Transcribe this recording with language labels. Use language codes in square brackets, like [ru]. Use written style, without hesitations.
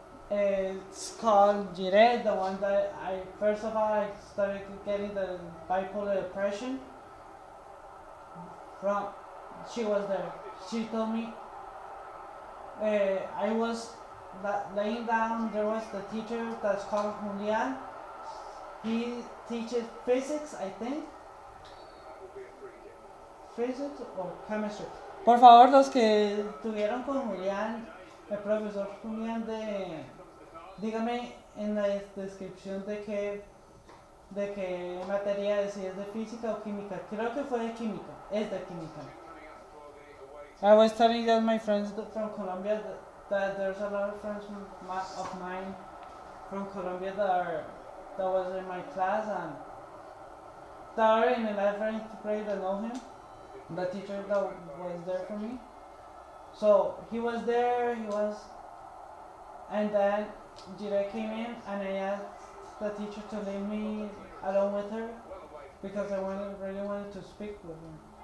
[en] It's called Jire, the one that first of all I started getting the bipolar depression from. She was there. She told me I was laying down. There was the teacher that's called Julian. He teaches physics, I think. Physics or chemistry. [es] Por favor, los que estuvieron con Julián, el profesor Julián, dígame en la descripción de qué materia es, si es de física o química. Creo que fue de química. Es de química. [en] I was telling that my friends from Colombia that there's a lot of friends of mine from Colombia that was in my class, and that are in 11th grade that know him. The teacher that was there for me. So he was there, and then Jire came in, and I asked the teacher to leave me alone with her because I really wanted to speak with him.